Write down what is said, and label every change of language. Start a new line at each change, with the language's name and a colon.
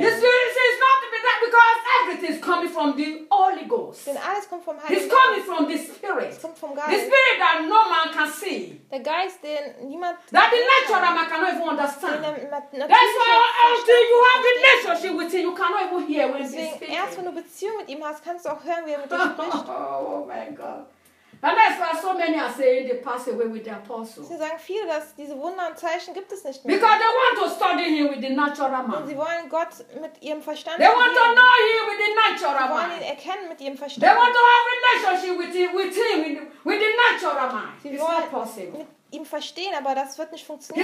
English: It's not because everything is coming from the Holy Ghost.
German: Denn alles kommt vom Heiligen.
English: It's coming from the Spirit.
German: Es kommt vom Geist.
English: The Spirit that no man can see.
German: Der Geist, den niemand.
English: That the natural man cannot even understand. That's why until you have relationship with him, you cannot even hear when he's speaking.
German: Erst wenn du Beziehung mit ihm hast, kannst du auch hören, wie er mit dir spricht.
English: Oh my God. And that's why so many are saying they pass away with the apostles.
German: Sie sagen viele, dass diese Wunder und Zeichen gibt es nicht mehr.
English: Because they want to study him with the natural man.
German: Und sie wollen Gott mit ihrem Verstand.
English: They want to know him with the natural man.
German: Sie wollen ihn erkennen mit ihrem Verstand.
English: They want to have a relationship with him with the natural man. It's not possible.
German: Mit ihm verstehen, aber das wird nicht funktionieren.